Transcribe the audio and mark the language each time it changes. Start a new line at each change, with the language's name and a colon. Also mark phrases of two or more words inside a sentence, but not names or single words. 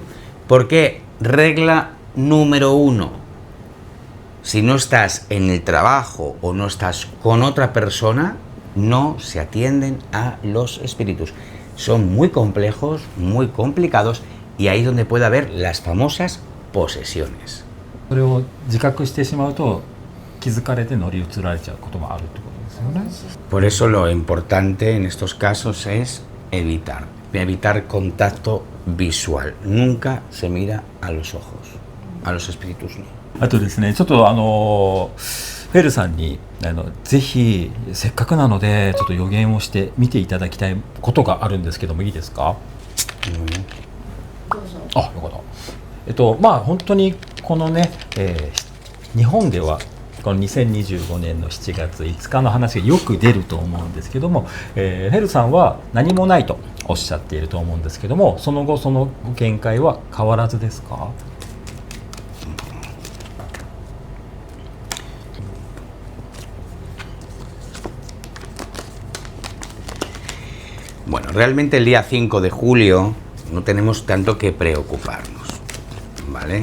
Spanish: ¿Por qué? Regla número 1. Si no estás en el trabajo o no estás con otra persona, no se atienden a los espíritus. Son muy complejos, muy complicados, y ahí es donde puede haber las famosas posesiones.
Japanese: それを自覚してしまうと気づかれて乗り移られちゃうこともあるってことですよね。
Spanish: Por eso lo importante en estos casos es evitar contacto visual. Nunca se mira a los ojos, a los espíritus no.
Japanese: あとですね、ちょっとフェルさんにぜひせっかくなのでちょっと予言をして見ていただきたいことがあるんですけどもいいですか？どうぞ。あ、よかった。まあ本当にこのね、日本ではこの2025年の7月5日の話がよく出ると思うんですけども、フェルさんは何もないとおっしゃっていると思うんですけども、その後その見解は変わらずですか？
Spanish: Bueno, realmente el día 5 de julio no tenemos tanto que preocuparnos, ¿vale?